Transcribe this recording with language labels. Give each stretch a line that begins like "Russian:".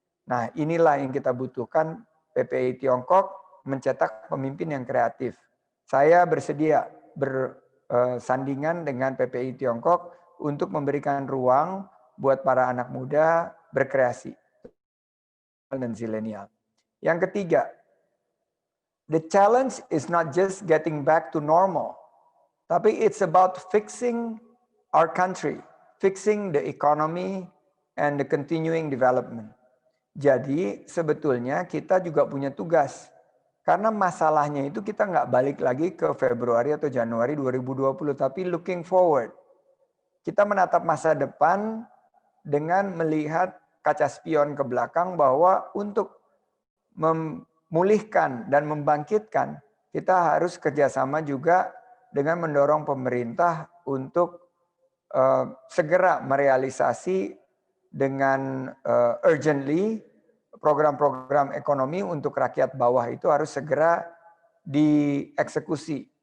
Indonesian: Nah, inilah yang kita butuhkan. PPI Tiongkok mencetak pemimpin yang kreatif. Saya bersedia bersandingan dengan PPI Tiongkok untuk memberikan ruang buat para anak muda berkreasi dan zilenial. Yang ketiga,
English: the challenge is not just getting back to normal, tapi it's about fixing our country, fixing the economy and the continuing development.
Indonesian: Jadi sebetulnya kita juga punya tugas. Karena masalahnya itu kita nggak balik lagi ke Februari atau Januari 2020, tapi
English: looking forward.
Indonesian: Kita menatap masa depan dengan melihat kaca spion ke belakang bahwa untuk memulihkan dan membangkitkan, kita harus kerjasama juga dengan mendorong pemerintah untuk segera merealisasi dengan urgently program-program ekonomi untuk rakyat bawah itu harus segera dieksekusi.